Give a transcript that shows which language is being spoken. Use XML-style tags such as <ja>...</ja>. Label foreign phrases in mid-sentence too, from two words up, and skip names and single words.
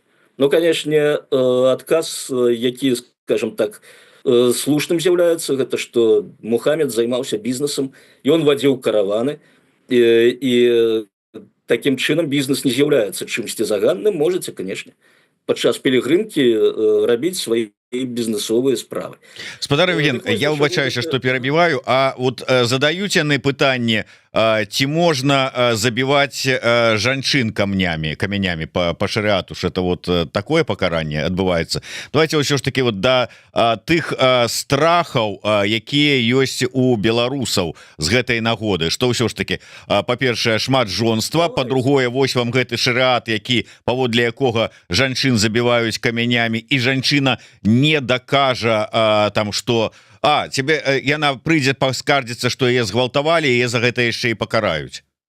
<be>Ну, канешне, адказ, які, скажем так, слушным з'яўляецца, гэта што Мухаммед займаўся бізнесам, ён вадзіў караваны, і такім чынам бізнес не з'яўляецца чымсьці заганным, можаце, канешне, падчас пілігрымкі рабіць свае бізнесовыя справы. Спадар Евген, я выбачаюся, што перабіваю, а вот задаюць яны пытанне, ці можна забіваць жанчын камянямі па шарыату,</be> <ru>что это вот такое</ru> <be>пакаранне адбываецца. Давайте ўсё ж таки вот да тых страхаў, якія ёсць у беларусаў з гэтай нагоды, што ўсё ж таки, па-першае, шмат жонства, па-другое, вось вам гэты шарыат, які паводле якога жанчын забіваюць камянямі, і жанчына не дакажа там, што тебе яна прыйдзе паскардзіцца, што яе згвалтавалі, яе за гэта яшчэ і пакараюць.</be>